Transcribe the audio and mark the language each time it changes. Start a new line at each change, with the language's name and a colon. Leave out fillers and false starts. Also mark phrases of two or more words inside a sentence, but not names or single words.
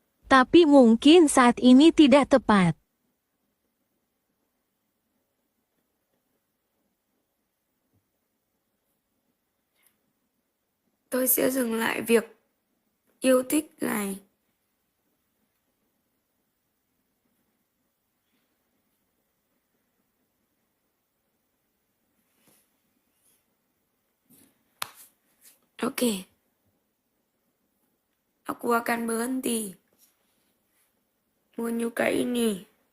Indonesian: Tapi mungkin saat ini tidak tepat.
Vietnamese: Tôi sẽ dừng lại việc yêu thích này.
Indonesian: Oke. Aku akan berhenti menyukai ini.